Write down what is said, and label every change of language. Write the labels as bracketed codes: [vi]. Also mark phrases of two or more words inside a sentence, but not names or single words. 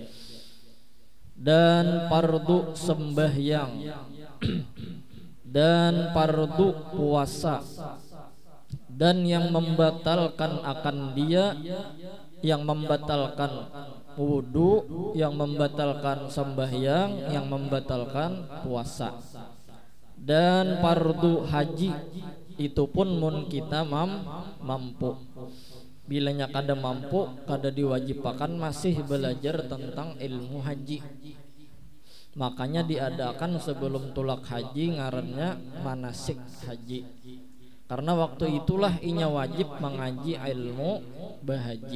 [id] dan fardu sembahyang dan fardu puasa, dan yang membatalkan akan dia, yang membatalkan wudu, yang membatalkan sembahyang, yang membatalkan puasa, dan fardu haji itu pun mun kita mampu. [bjn] Bilanya kada mampu, kada diwajibkan masih belajar tentang ilmu haji. Makanya diadakan sebelum tulak haji ngarannya manasik haji, karena waktu itulah inya wajib mengaji ilmu bahaji.